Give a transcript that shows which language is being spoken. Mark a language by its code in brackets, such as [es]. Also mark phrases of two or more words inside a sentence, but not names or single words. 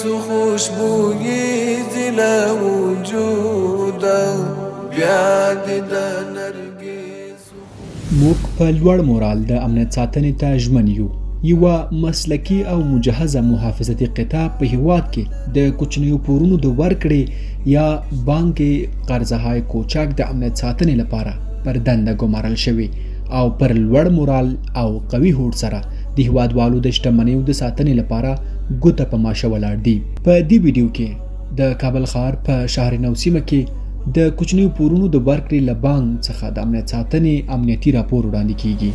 [ps] خوشبوئی زلا وجود بیا د نرګس موږ په لوړ مورال د امنیت ساتنې ته ژمن یو. یوه مسلکي او مجهزه محافظتي قطاع په هیواد کې د کوچنیو پورونو د ورکړې یا [fa] بانک قرضهای کوچک [ps] د امنیت ساتنې لپاره پر دنده ګمارل شوی او پر لوړ مورال او قوي هوډ سره د هیوادوالو د شتمنیو د ساتنې لپاره ګوته په ماشه ولاړ دي. په دې ویډیو کې د کابل ښار په شهرنو سیمه کې د کوچنیو پورونو د ورکړې له بانک څخه د امنیت ساتنې امنیتي راپور وړاندې کیږي.